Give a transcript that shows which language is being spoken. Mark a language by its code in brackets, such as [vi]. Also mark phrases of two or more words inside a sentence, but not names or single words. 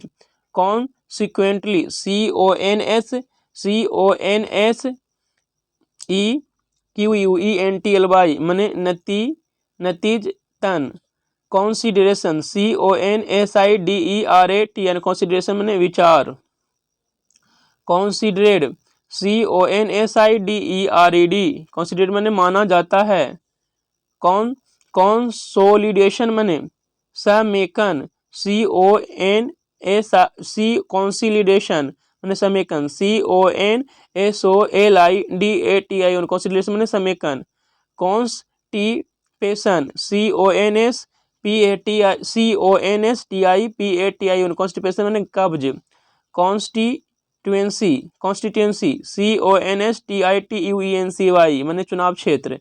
[en] कॉन्सिक्वेंटली, CONSEQUENTLY, [hi] माने नतीजतन। [en] कॉन्सिडरेशन, CONSIDERATN, कॉन्सिडरेशन [hi] माने विचार। [en] considered, CONSIDERED, considered [hi] माने माना जाता है। कॉन्सोलिडेशन माने समेकन, कॉन्सिलिडेशन माने समेकन, [en] CONSOLIDATION, consolidation [hi] माने समेकन। [en] कॉन्स्टिपेशन, CONSTIPATION, कॉन्स्टिपेशन [hi] माने कब्ज। [en] constituency, CONSTITUENCY, [hi] माने चुनाव क्षेत्र।